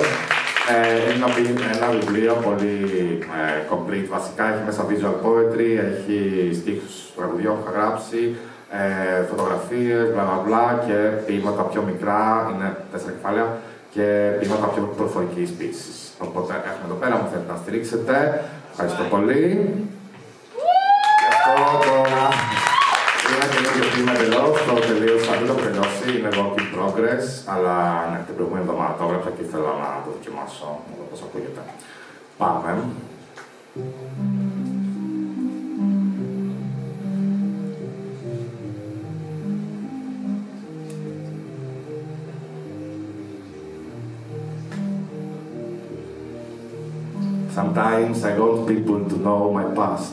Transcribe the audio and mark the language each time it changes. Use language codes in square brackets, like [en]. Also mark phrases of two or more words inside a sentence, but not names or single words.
[el] Είναι ένα βιβλίο πολύ complete, βασικά έχει μέσα [en] visual poetry, [el] έχει στίχους τραγουδιών που έχω γράψει, φωτογραφίες, μπλα μπλα και ποίηματα πιο μικρά, είναι 4 κεφάλαια, και ποίηματα πιο προφορικής ποιήσης. Οπότε έχουμε εδώ πέρα, μου θέλετε να στηρίξετε. Ευχαριστώ πολύ. Και αυτό τώρα είναι ένα καινούργιο ποίημα εντελώς, το τελείωσα, δεν το έχω τελειώσει, είναι [en] work in progress, [el] αλλά ναι, την προηγούμενη εβδομάδα το έγραψα και ήθελα να το δοκιμάσω, να δω πώς ακούγεται. Πάμε. [en] Sometimes I want people to know my past.